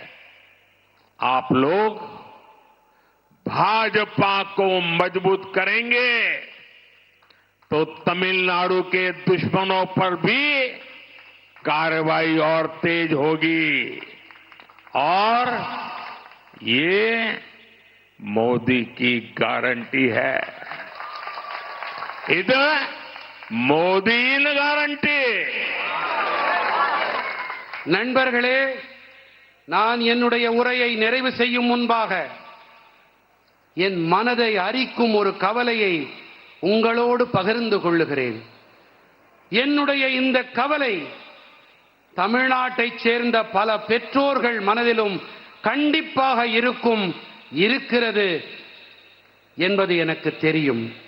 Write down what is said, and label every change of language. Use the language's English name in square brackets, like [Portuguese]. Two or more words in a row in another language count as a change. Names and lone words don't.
[Hindi] आप लोग भाजपा को मजबूत करेंगे तो तमिलनाडु के दुश्मनों पर भी कार्रवाई और तेज होगी और ये मोदी की गारंटी है। इधर मोदी गारंटी। [Tamil] நண்பர்களே, நான் என்னுடைய உரையை நிறைவு செய்யும் முன்பாக என் மனதை அரிக்கும் ஒரு கவலையை உங்களோடு பகிர்ந்து கொள்ளுகிறேன். என்னுடைய இந்த கவலை தமிழ்நாட்டைச் சேர்ந்த பல பெற்றோர்கள் மனதிலும் கண்டிப்பாக இருக்கிறது என்பது எனக்கு தெரியும்.